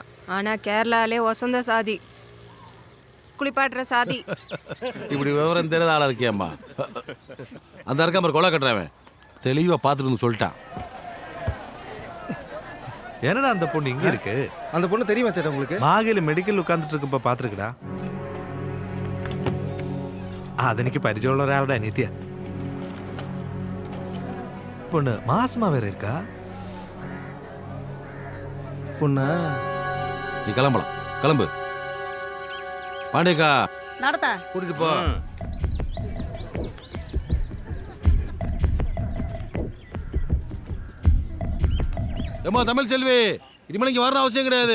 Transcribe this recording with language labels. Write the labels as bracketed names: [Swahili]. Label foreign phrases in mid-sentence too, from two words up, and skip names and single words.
[Tamil] ஆனா கேரளாலே வசந்த சாதி, குளிப்பாட்டுற சாதி. இப்படி விவரம் தெரியாத ஆளா இருக்கியாம்மா. அந்த இருக்க மாதிரி கொலை கட்டுறவன் தெளிவாக பார்த்துட்டு வந்து சொல்லிட்டான். என்னடா அந்த பொண்ணு இங்க இருக்கு? அந்த பொண்ணு தெரியுமா சேட்டா உங்களுக்கு? മാഗില് മെഡിക്കൽ ഉட்கார்ந்துட்டு இருக்கப்ப பாத்துருக்கடா. [Malayalam] അതെനിക്ക് പരിചയമുള്ള ഒരാളുടെ അനിയത്തിയ. [Tamil] பொண்ணு மாசமா வேற இருக்கா? பொண்ணா? நீ கிளம்பலாம், கிளம்பு. பாண்டியக்கா நடத்த கூட்டிட்டு போ. ஏம்மா தமிழ் செல்வி, இனிமேல் இங்கே வரணும் அவசியம் கிடையாது.